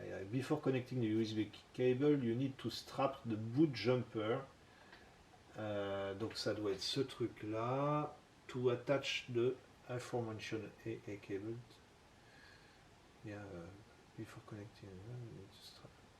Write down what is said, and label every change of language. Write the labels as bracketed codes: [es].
[en] Before connecting the USB cable, you need to strap the boot jumper. [fr] Donc ça doit être ce truc là. [en] To attach the aforementioned AA cable. Yeah, before connecting, you need to strap.